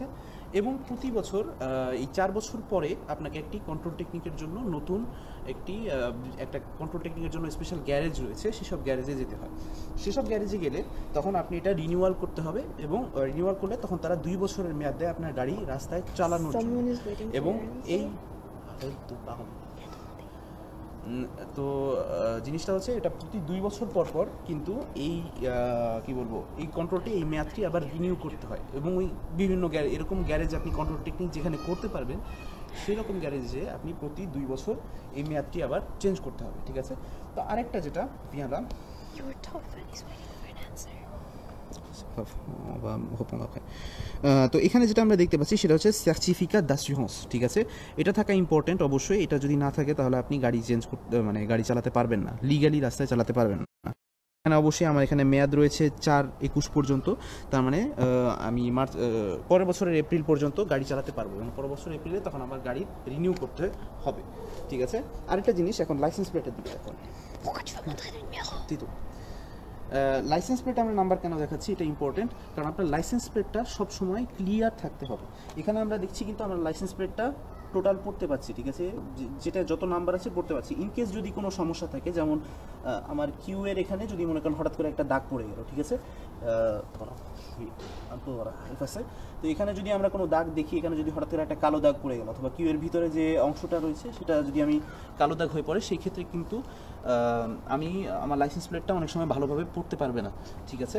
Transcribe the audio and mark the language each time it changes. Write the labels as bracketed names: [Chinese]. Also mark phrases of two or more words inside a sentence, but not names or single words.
[Bangla] এবং প্রতি বছর এই 4 বছর পরে আপনাকে একটি কন্ট্রোল টেকনিকের জন্য নতুন একটা কন্ট্রোল টেকনিকের জন্য স্পেশাল গ্যারেজ রয়েছে, সেসব গ্যারেজে যেতে হয়। সেসব গ্যারেজে গেলে তখন আপনি এটা রিনিউয়াল করতে হবে, এবং রিনিউয়াল করলে তখন তারা 2 বছরের মেয়াদ দেয় আপনার গাড়ি রাস্তায় চালানোর জন্য। [English] Someone is waiting for [Bangla] এবং [English] your [Bangla] এই [English] answer. [Bangla] তো জিনিসটা হচ্ছে এটা প্রতি 2 বছর পর পর কিন্তু এই কি বলবো, এই কন্ট্রোলটি, এই মেয়াদটি আবার রিনিউ করতে হয়। এবং ওই বিভিন্ন এরকম গ্যারেজ আপনি কন্ট্রোল টেকনিক যেখানে করতে পারবেন সেরকম গ্যারেজে আপনি প্রতি 2 বছর এই মেয়াদটি আবার চেঞ্জ করতে হবে, ঠিক আছে। তো আরেকটা যেটা বিয়ালাম, [English] Your top fan is waiting for an answer. [Bangla] তো এখানে যেটা আমরা দেখতে পাচ্ছি সেটা হচ্ছে সার্টিফিকেট d'assurance, ঠিক আছে। এটা থাকা ইম্পর্টেন্ট অবশ্যই। এটা যদি না থাকে তাহলে আপনি গাড়ি গাড়ি চালাতে পারবেন না, লিগালি রাস্তায় চালাতে পারবেন না। এখানে অবশ্যই আমার এখানে মেয়াদ রয়েছে 4/21 পর্যন্ত, তার মানে আমি পরের বছরের এপ্রিল পর্যন্ত গাড়ি চালাতে পারবো, এবং পরের বছর এপ্রিলে তখন আমার গাড়ি রিনিউ করতে হবে, ঠিক আছে। আরেকটা জিনিস, এখন লাইসেন্স প্লেটের দিকে এখন [French] Pourquoi tu vas montrer le numéro? [Bangla] লাইসেন্স প্লেট আমরা নাম্বার কেন দেখাচ্ছি, এটা ইম্পর্টেন্ট, কারণ আপনার লাইসেন্স প্লেটটা সবসময় ক্লিয়ার থাকতে হবে। এখানে আমরা দেখছি কিন্তু আমরা লাইসেন্স প্লেটটা টোটাল পড়তে পারছি, ঠিক আছে, যেটা যত নাম্বার আছে পড়তে পারছি। ইনকেস যদি কোনো সমস্যা থাকে, যেমন আমার কিউ এর এখানে যদি মনে করেন হঠাৎ করে একটা দাগ পড়ে গেল, ঠিক আছে, তো এখানে যদি আমরা কোনো দাগ দেখি, এখানে যদি হঠাৎ করে একটা কালো দাগ পড়ে গেল, অথবা কিউ এর ভিতরে যে অংশটা রয়েছে সেটা যদি আমি কালো দাগ হয়ে পড়ে, সেই ক্ষেত্রে কিন্তু আমি আমার লাইসেন্স প্লেটটা অনেক সময় ভালোভাবে পড়তে পারবে না, ঠিক আছে।